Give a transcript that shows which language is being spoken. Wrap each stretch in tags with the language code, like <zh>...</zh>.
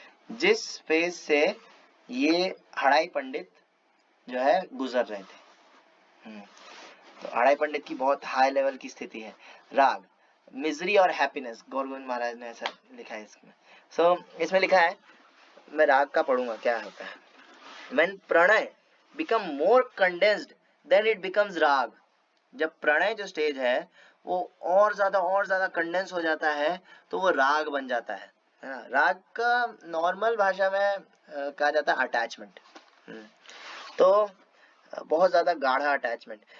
<hi>जिस फेज से ये हड़ाई पंडित जो है गुजर रहे थे, तो हड़ाई पंडित की बहुत हाई लेवल की स्थिति है। राग, मिजरी और हैप्पीनेस, गौर गोविंद महाराज ने ऐसा लिखा है इसमें। इसमें लिखा है, मैं राग का पढ़ूंगा क्या होता है।</hi> <en>When pranay become more condensed then it becomes raga.</en> <hi>जब प्रणय जो स्टेज है वो और ज्यादा कंडेंस हो जाता है तो वो राग बन जाता है ना। राग का नॉर्मल भाषा में कहा जाता है अटैचमेंट, तो बहुत ज्यादा गाढ़ा अटैचमेंट।</hi>